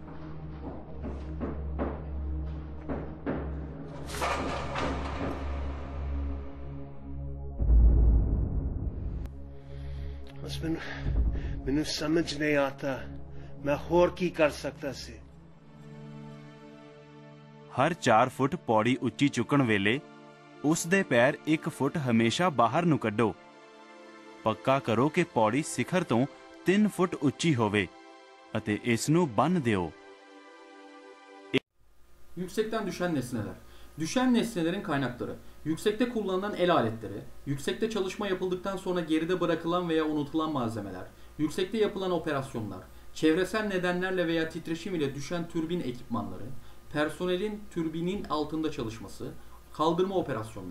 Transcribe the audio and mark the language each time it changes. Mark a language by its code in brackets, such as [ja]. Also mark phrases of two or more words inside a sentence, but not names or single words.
[pa] ਬਸ ਮੈਨੂੰ ਸਮਝ ਨਹੀਂ ਆਤਾ ਮੈਂ ਹੋਰ ਕੀ ਕਰ ਸਕਤਾ ਸੀ ਹਰ 4 ਫੁੱਟ ਪੌੜੀ ਉੱਚੀ ਚੁੱਕਣ ਵੇਲੇ ਉਸ ਦੇ ਪੈਰ 1 ਫੁੱਟ ਹਮੇਸ਼ਾ ਬਾਹਰ ਨੂੰ ਕੱਢੋ। ਪੱਕਾ ਕਰੋ ਕਿ ਪੌੜੀ ਸਿਖਰ ਤੋਂ 3 ਫੁੱਟ ਉੱਚੀ ਹੋਵੇ ਅਤੇ ਇਸ ਨੂੰ ਬੰਨ੍ਹ ਦਿਓ। [tr] Yüksekten düşen nesneler. Düşen nesnelerin kaynakları. Yüksekte kullanılan el aletleri, yüksekte çalışma yapıldıktan sonra geride bırakılan veya unutulan malzemeler, yüksekte yapılan operasyonlar, çevresel nedenlerle veya titreşim ile düşen türbin ekipmanları, personelin türbinin altında çalışması, kaldırma operasyonları.